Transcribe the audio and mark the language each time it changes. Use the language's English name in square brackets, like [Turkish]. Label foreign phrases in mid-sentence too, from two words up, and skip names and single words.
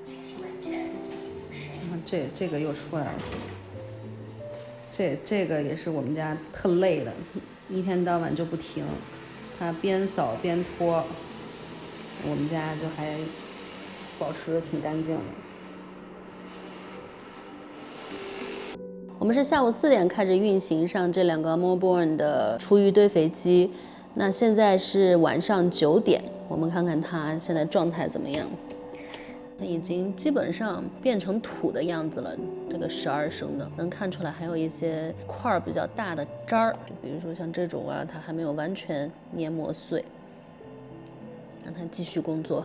[Chinese] 這個又出來了，這個也是我們家特累的，一天到晚就不停，它邊掃邊拖，我們家就還保持得挺乾淨的。我們是下午4點開始運行上這兩個 Moorborn 的廚餘堆肥機，那現在是晚上9點，我們看看它現在狀態怎麼樣。已經基本上變成土的樣子了，這個12升的能看出來還有一些塊比較大的渣兒，就比如說像這種啊，它還沒有完全碾磨碎，讓它繼續工作。